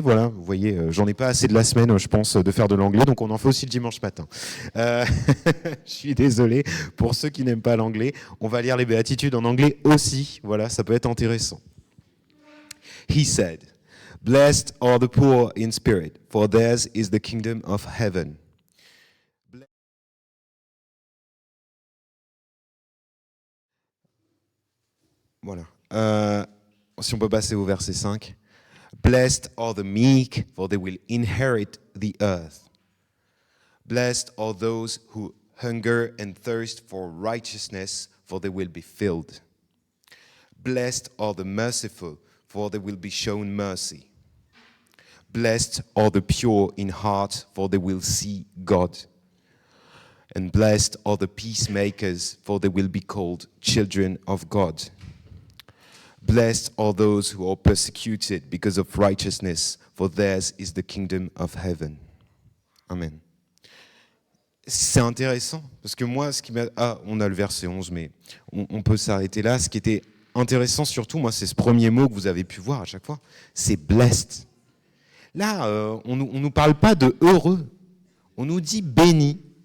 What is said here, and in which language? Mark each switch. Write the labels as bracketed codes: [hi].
[fr] Voilà, vous voyez, j'en ai pas assez de la semaine, je pense, de faire de l'anglais, donc on en fait aussi le dimanche matin. Je suis désolé pour ceux qui n'aiment pas l'anglais. On va lire les béatitudes en anglais aussi. Voilà, ça peut être intéressant. [en] He said, "Blessed are the poor in spirit, for theirs is the kingdom of heaven." [fr] Voilà. Si on peut passer au verset 5. [en] Blessed are the meek, for they will inherit the earth. Blessed are those who hunger and thirst for righteousness, for they will be filled. Blessed are the merciful, for they will be shown mercy. Blessed are the pure in heart, for they will see God. And blessed are the peacemakers, for they will be called children of God. Blessed are those who are persecuted because of righteousness, for theirs is the kingdom of heaven. Amen. [fr] C'est intéressant, parce que moi, ce qui m'a... on a le verset 11, mais on peut s'arrêter là. Ce qui était intéressant surtout, moi, c'est ce premier mot que vous avez pu voir à chaque fois, c'est blessed. Là, on nous parle pas de heureux, on nous dit béni.